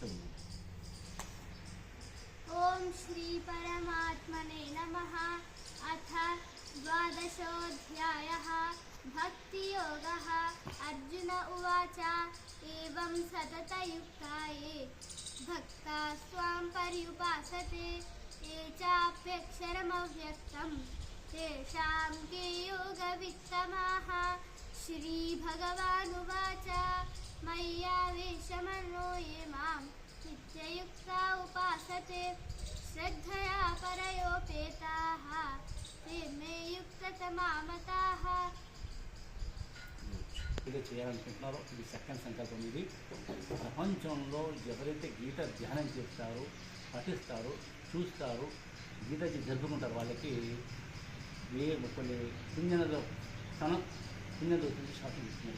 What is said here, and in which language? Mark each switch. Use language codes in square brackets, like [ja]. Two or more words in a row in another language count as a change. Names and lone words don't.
[sa] ॐ श्री परमात्मने नमः. अथ 12ोऽध्यायः भक्तियोगः. अर्जुन उवाच एवं सततयुक्ता ये भक्ता स्वां पर्युपासते ये चाप्यक्षरमव्यक्तं तेषां के योगवित्तमाः श्रीभगवानुवाच मय्यावेशमनो ये मां नित्ययुक्ता उपासते श्रद्धया परयोपेताः ते मे युक्ततमामताः। [te] ఇది చేయాలనుకుంటున్నారో ఇది సెకండ్ సంకల్పం. ఇది ప్రపంచంలో ఎవరైతే గీత ధ్యానం చేస్తారో, పఠిస్తారో, చూస్తారో, గీత జరుపుకుంటారు వాళ్ళకి కొన్ని పుణ్యనదుల స్థానం పుణ్యనదులు శాతం ఇస్తున్నారు.